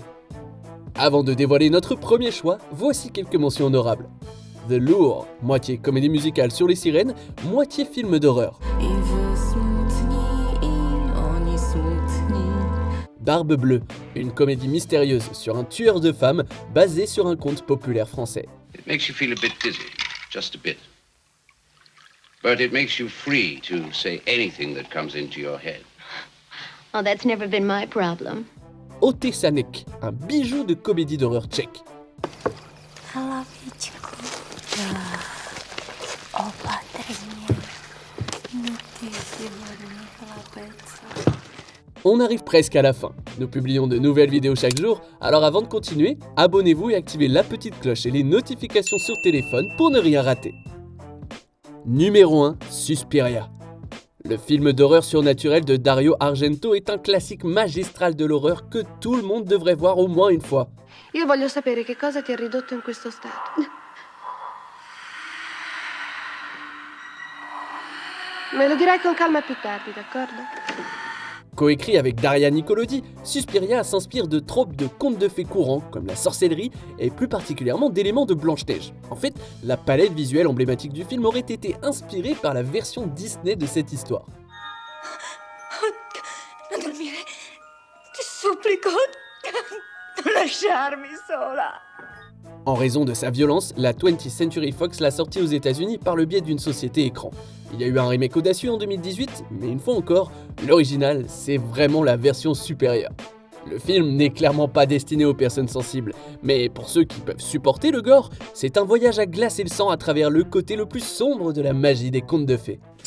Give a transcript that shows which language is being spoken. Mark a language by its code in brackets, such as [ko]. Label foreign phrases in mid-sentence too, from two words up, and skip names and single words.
[fr] Avant de dévoiler notre premier choix, voici quelques mentions honorables. The Lure, moitié comédie musicale sur les sirènes, moitié film d'horreur. Barbe Bleue, une comédie mystérieuse sur un tueur de femmes basée sur un conte populaire français. [en] It makes you feel a bit dizzy, just a bit. But it makes you free to say anything that comes into your head. Oh, that's never been my problem. [fr] Otesanek, un bijou de comédie d'horreur tchèque. [en] I love you, Chico. [fr] On arrive presque à la fin. Nous publions de nouvelles vidéos chaque jour, alors avant de continuer, abonnez-vous et activez la petite cloche et les notifications sur téléphone pour ne rien rater. Numéro 1, Suspiria. Le film d'horreur surnaturel de Dario Argento est un classique magistral de l'horreur que tout le monde devrait voir au moins une fois. [it] Io voglio sapere che cosa ti ha ridotto in questo stato. Me lo dirai con calma più tardi, d'accordo? [fr] Coécrit avec Daria Nicolodi, Suspiria s'inspire de tropes de contes de fées courants comme la sorcellerie et plus particulièrement d'éléments de Blanche-Neige. En fait, la palette visuelle emblématique du film aurait été inspirée par la version Disney de cette histoire. [it] Non dormire. Ti supplico. Non lasciarmi sola. [fr] En raison de sa violence, la 20th Century Fox l'a sortie aux États-Unis par le biais d'une société écran. Il y a eu un remake audacieux en 2018, mais une fois encore, l'original, c'est vraiment la version supérieure. Le film n'est clairement pas destiné aux personnes sensibles, mais pour ceux qui peuvent supporter le gore, c'est un voyage à glacer le sang à travers le côté le plus sombre de la magie des contes de fées.